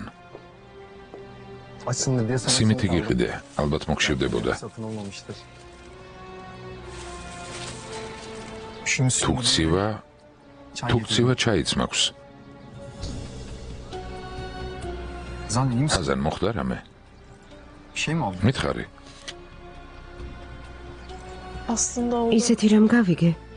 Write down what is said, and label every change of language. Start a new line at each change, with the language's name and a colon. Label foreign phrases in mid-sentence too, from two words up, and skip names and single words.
Turkish: Açsındır diye sana
Georgian: სიმითი გიყიდე, ალბათ მოგშივდებოდა.
Turkish: satın olmamıştır.
Georgian: თუ გცივა ჩაიც მაქვს.
Turkish: Zan iyi misin?
Georgian: ჰაზან მოხდა რამე?
Turkish: Bir şey mi oldu?
Georgian: მითხარი. ისეთი რამ გავიგე.